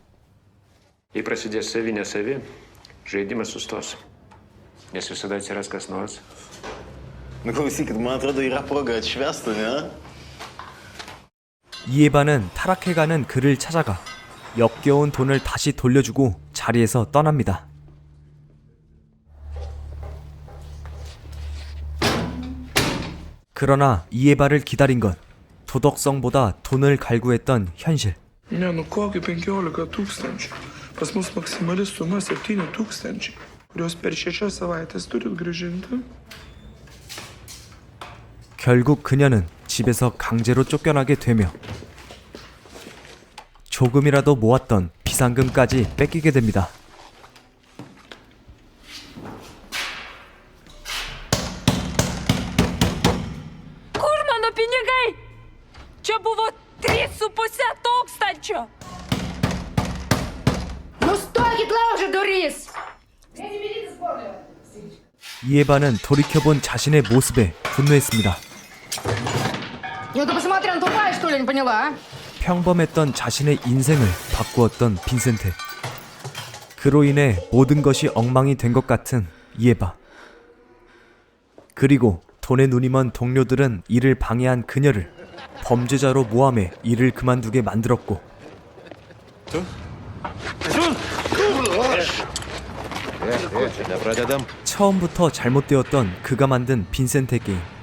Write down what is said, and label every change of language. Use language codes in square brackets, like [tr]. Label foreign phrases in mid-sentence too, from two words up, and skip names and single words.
[ko] 이에바는 타락해가는 그를 찾아가 역겨운 돈을 다시 돌려주고 자리에서 떠납니다. 그러나 이에바를 기다린 건 도덕성보다 돈을 갈구했던 현실. [lt] Ne, nu kokį 15 tūkstančių. Pas mus maksimali suma 7 tūkstančiai, kurios per 6 savaitės turit grąžinti. [ko] 결국 그녀는 집에서 강제로 쫓겨나게 되며 조금이라도 모았던 비상금까지 뺏기게 됩니다. [lt] Kur mano pinigai? Čia buvo 3,5 tūkstančio. Nustokit laužyti duris! [ko] 이에바는 돌이켜본 자신의 모습에 분노했습니다. [ru] Ну ты посмотри, она тупая, что ли, не поняла, а? [ko] 평범했던 자신의 인생을 바꾸었던 빈센테. 그로 인해 모든 것이 엉망이 된 것 같은 이에바. 그리고 돈에 눈이 먼 동료들은 일을 방해한 그녀를 범죄자로 모함해 일을 그만두게 만들었고 처음부터 잘못되었던 그가 만든 빈센테 게임.